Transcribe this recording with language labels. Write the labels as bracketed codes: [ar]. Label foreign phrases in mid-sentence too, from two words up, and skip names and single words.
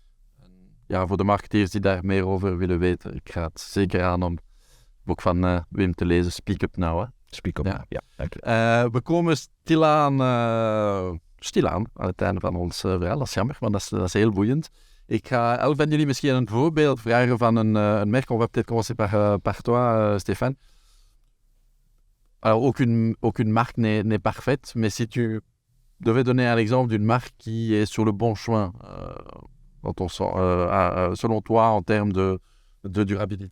[nl] Ja, voor de marketeers die daar meer over willen weten, ik ga het zeker aan om het boek van Wim te lezen, Speak Up Now. Speak Up Now, ja, dank je. We komen stilaan aan het einde van ons verhaal, dat is jammer, maar dat is heel boeiend. Ik ga elk van jullie misschien een voorbeeld vragen van een merk. [fr] On va peut-être commencer par toi, Stéphane. Alors, aucune marque n'est parfaite, mais si tu devais donner un exemple d'une marque qui est sur le bon chemin, selon toi, en termes de durabilité.